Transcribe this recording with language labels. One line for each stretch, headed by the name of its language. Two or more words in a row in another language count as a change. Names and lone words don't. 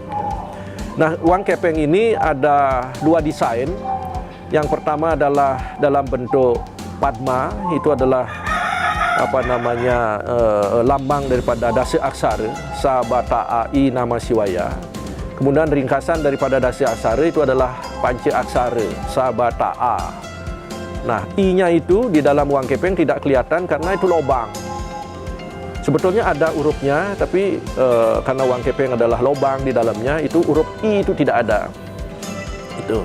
Indonesian: Nah, uang kepeng ini ada 2 desain. Yang pertama adalah dalam bentuk padma, itu adalah lambang daripada dasa aksara Sabata I Nama Siwaya. Kemudian ringkasan daripada dasa aksara itu adalah panca aksara Sabata A. Nah, I-nya itu di dalam uang kepeng tidak kelihatan karena itu lubang. Sebetulnya ada hurufnya, tapi karena uang kepeng adalah lubang di dalamnya, itu huruf I itu tidak ada. Itu.